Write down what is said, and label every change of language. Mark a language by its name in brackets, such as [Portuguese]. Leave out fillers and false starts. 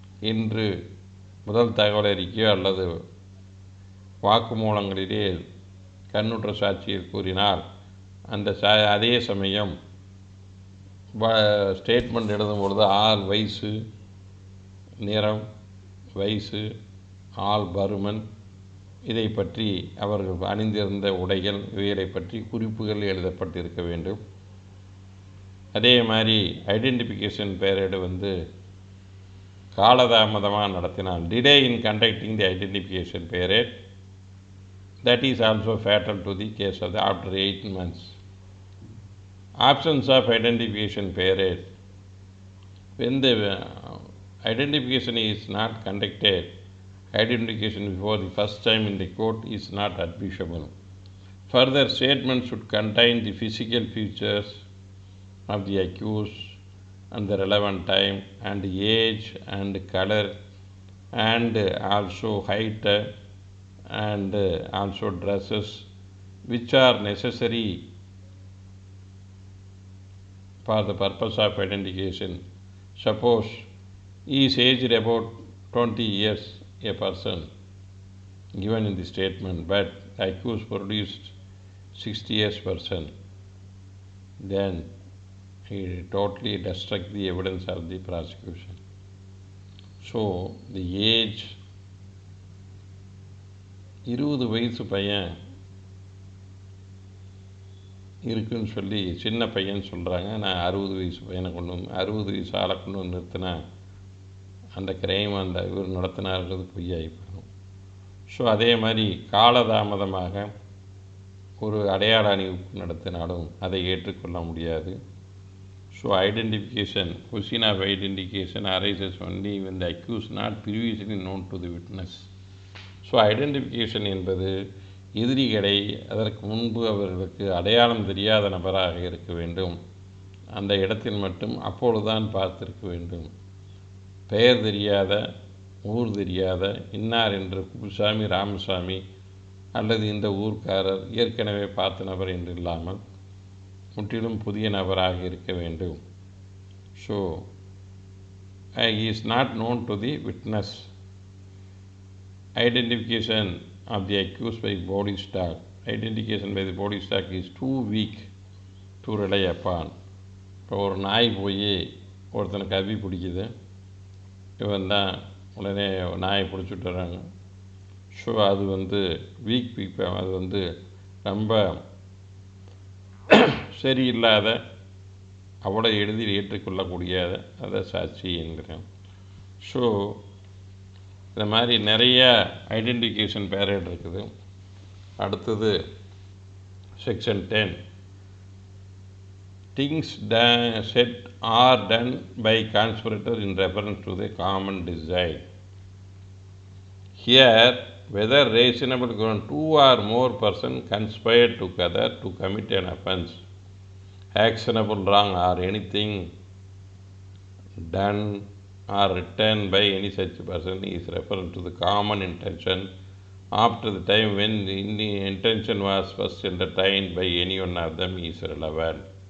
[Tamil] இன்று முதல் தகவல் அறிக்கையோ அல்லது வாக்குமூலங்களிலே கண்ணுற்ற சாட்சியில் கூறினால் அதே சமயம் ஸ்டேட்மெண்ட் எழுதும் பொழுது ஆள் வயசு, நிறம், வயசு, ஆள் பருமன், இதை பற்றி அவர்கள் அணிந்திருந்த உடைகள் இவைகளை பற்றி குறிப்புகள் எழுதப்பட்டிருக்க வேண்டும். அதே மாதிரி [English] identification period [Tamil] காலதாமதமாக நடத்தினால் [English] Delay in conducting the identification period, that is also fatal to the case of the after 8 months. Absence of identification period, when the identification is not conducted, identification before the first time in the court is not admissible. Further statement should contain the physical features of the accused and the relevant time and age and color and also height and also dresses which are necessary for the purpose of identification. Suppose he is aged about 20 years, a person given in the statement, but the accused produced 60 years person, then he totally destruct the evidence of the prosecution. So the age [Tamil] 20 வயசு பையன் இருக்குன்னு சொல்லி சின்ன பையன் சொல்கிறாங்க. நான் 60 வயசு பையனை 60 வயசு ஆளை கொண்டு வந்து நிறுத்தினா அந்த கிரைம் இவர் நடத்தினார்கிறது பொய்யாகி போயிடும். ஸோ அதே மாதிரி காலதாமதமாக ஒரு அடையாள அணிவிப்பு நடத்தினாலும் அதை ஏற்றுக்கொள்ள முடியாது. [English] So identification, question of identification arises only when the accused not previously known to the witness. [Tamil] So identification என்பது எதிரிகளை அதற்கு முன்பு அவர்களுக்கு அடையாளம் தெரியாத நபராக இருக்க வேண்டும். அந்த இடத்தில் மட்டும் அப்பொழுதுதான் பார்த்திருக்க வேண்டும். பெயர் தெரியாத, ஊர் தெரியாத, இன்னார் என்று குப்புசாமி, ராமசாமி அல்லது இந்த ஊர்க்காரர் ஏற்கனவே பார்த்த நபர் என்று இல்லாமல் முற்றிலும் புதிய நபராக இருக்க வேண்டும். [English] So he is not known to the witness. Identification of the accused by body stock. Identification by the body stock is too weak to rely upon. [Tamil] இப்போ ஒரு நாய் போய் ஒருத்தனுக்கு அவி பிடிக்குது, இவன் தான் உடனே நாயை பிடிச்சிட்டு வர்றாங்க. ஸோ அது [English] weak people, [Tamil] அது ரொம்ப சரியில்லாத, அவ்வளோ எளிதில் ஏற்றுக்கொள்ளக்கூடியத அதை சாட்சி என்கிறேன். ஸோ இந்த மாதிரி நிறைய ஐடென்டிஃபிகேஷன் பீரியட் இருக்குது. அடுத்தது [English] Section 10, things said or done by conspirator in reference to the common design. Here, whether reasonable ground, 2 or more persons conspired together to commit an offence, actionable wrong, or anything done or written by any such person is referred to the common intention after the time when the intention was first entertained by any one of them is relevant.